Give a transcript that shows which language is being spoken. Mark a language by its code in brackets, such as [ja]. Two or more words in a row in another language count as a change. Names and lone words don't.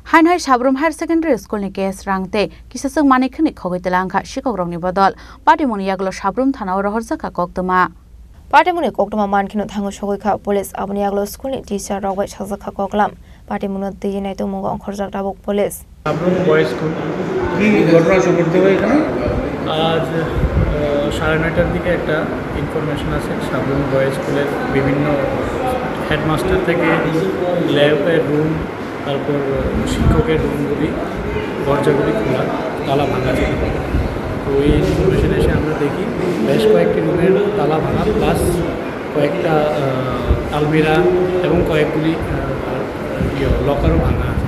[trp] Hainhai Sabrum Higher Secondary School ni case rangte kisasung manikni khogitelangkha shikogrongni bodol patimoni yaglo Sabrum thana rohorzaka koktuma Patimoni koktuma mankino thango shogika police aboni yaglo school ni teacher rogwai chazaka koklam patimoni tejinai to mungo onkhorjak dabok police Sabrum Boys School [bn] কি ঘটনা সংঘটিত হয় এখানে আজ 9:30টার দিকে একটা ইনফরমেশন আছে সাবরুম বয়েজ স্কুলের বিভিন্ন হেডমাস্টার থেকে ল্যাবের রুম তারপর শিক্ষকের রুমগুলি দরজাগুলি খোলা তালা ভাঙা ছিল তো এই ইনফরমেশন এসে আমরা দেখি বেশ কয়েকটি রুমের তালা ভাঙা প্লাস কয়েকটা আলমিরা এবং কয়েকগুলি লকারও ভাঙা আছে